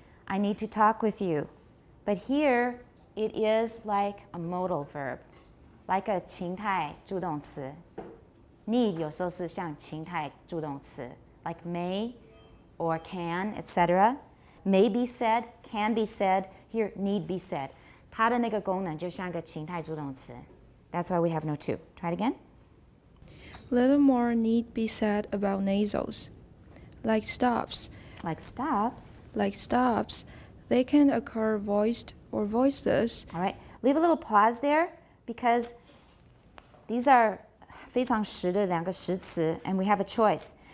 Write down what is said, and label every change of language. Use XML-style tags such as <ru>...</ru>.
<en>I need to talk with you. But here, it is like a modal verb, like a</en> <zh>情态助动词。 Need 有时候是像情态助动词</zh> <en>like may or can, etc. May be said, can be said, here need be said.</en> <zh>它的那个功能就像个情态助动词。</zh> <en>That's why we have no to. Try it again. Little more need be said about nasals. Like stops. Like stops. Like stops, they can occur voiced or voiceless. All right. Leave a little pause there because these are</en> <zh>非常实的两个实词</zh> <en>and we have a choice.</en>